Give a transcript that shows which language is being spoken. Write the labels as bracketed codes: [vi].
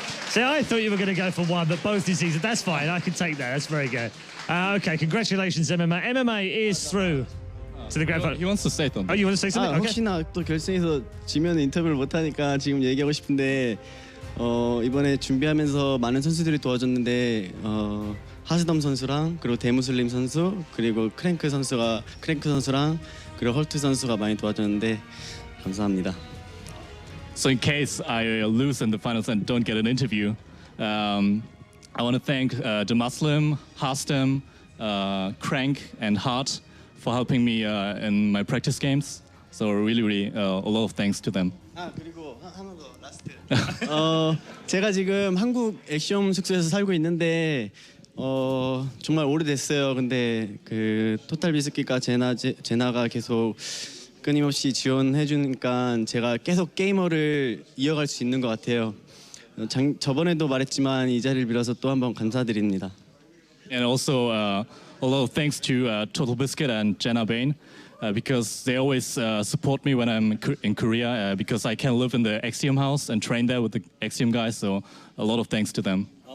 [en] See, I thought you were going to go for one, but both is easy. That's fine. I can take that. That's very good. Okay, congratulations, MMA. MMA is through to the grand final. He wants to say something. Oh, you want to say something? Okay. [ko] 혹시나 또 결승에서 지면 인터뷰를 못 하니까 지금 얘기하고 싶은데 이번에 준비하면서 많은 선수들이 도와줬는데 하스덤 선수랑 그리고 대무슬림 선수 그리고 크랭크 선수랑 그리고 헐트 선수가 많이 도와줬는데 감사합니다. [en] So in case I lose in the finals and don't get an interview, I want to thank the Muslim, Hastem, Crank, and Hart for helping me in my practice games. So really a lot of thanks to them. [ko] 그리고 하나 더 라스트. 제가 지금 한국 액션 숙소에서 살고 있는데 정말 오래됐어요. 근데 그 토탈 비스킷과 제나가 계속 끊임없이 지원해 주니까 제가 계속 게이머를 이어갈 수 있는 것 같아요. 저번에도 말했지만 이 자리를 빌어서 또 한번 감사드립니다. [en] And also a lot of thanks to Total Biscuit and Jenna Bain, because they always support me when I'm in Korea, because I can live in the Axiom house and train there with the Axiom guys. So a lot of thanks to them.